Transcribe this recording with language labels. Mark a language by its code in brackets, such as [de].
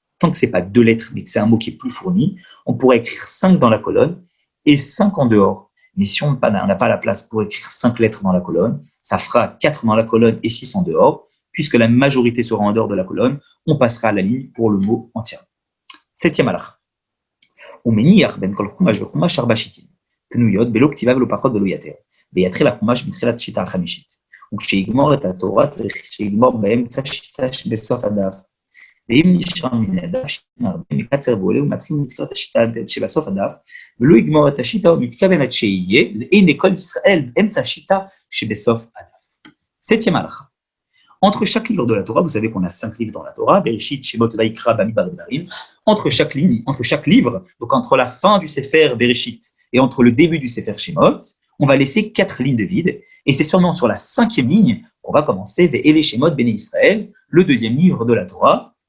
[fr] Tant que ce n'est pas 2 lettres, mais que c'est un mot qui est plus fourni, on pourrait écrire 5 dans la colonne et 5 en dehors. Mais si on n'a pas la place pour écrire 5 lettres dans la colonne, ça fera 4 dans la colonne et 6 en dehors. Puisque la majorité sera en dehors de la colonne, on passera à la ligne pour le mot entièrement. Septième halakha. [he] ומניח בין כל חומש וחומש 4 שיטין, פנויות בלא כתיבה ולא פחות ולא יתר, ויתחיל החומש מתחילת שיטה החמישית. וכשיגמור את התורה צריך שיגמור באמצע שיטה שבסוף הדף. ואם נשאר מן הדף שיטה הרבה מקצר ועולה ומתחיל מתחילת השיטה שבסוף הדף, ולא יגמור את השיטה ומתכוון עד שיהיה לעיני כל ישראל באמצע השיטה שבסוף הדף. [fr] Septième halakha. Entre chaque livre de la Torah, vous savez qu'on a 5 livres dans la Torah, Bereshit, Shemot, Vaikra, Bamidbar et Devarim. Entre chaque livre, donc entre la fin du Sefer Bereshit et entre le début du Sefer Shemot, on va laisser 4 lignes de vide. Et c'est seulement sur la 5e ligne qu'on va commencer Ve'ele Shemot Bnei Israël, le 2e livre de la Torah,